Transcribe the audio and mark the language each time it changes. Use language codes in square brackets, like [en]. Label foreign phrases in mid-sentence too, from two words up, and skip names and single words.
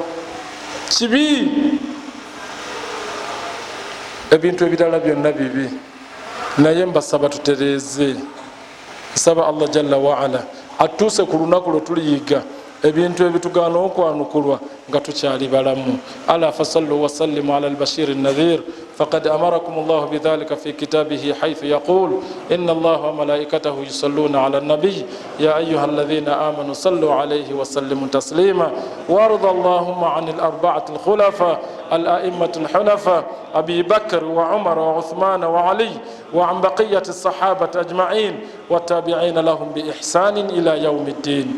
[lg] Kibi. Ebintu ebirala byonna bibi, naye mbasaba tutereeze. Nsaba Allah [ar] jalla waala [lg] atuuse ku lunaku lwe tuliyiga ebintu ebitugaana okwanukulwa nga tukyali balamu. [ar] ألا فصلوا وسلموا على البشير النذير فقد أمركم الله بذلك في كتابه حيث يقول إن الله وملائكته يصلون على النبي يا أيها الذين آمنوا صلوا عليه وسلموا تسليما وارض اللهم عن الأربعة الخلفاء الأئمة الحنفاء أبي بكر وعمر وعثمان وعلي وعن بقية الصحابة أجمعين والتابعين لهم بإحسان إلى يوم الدين.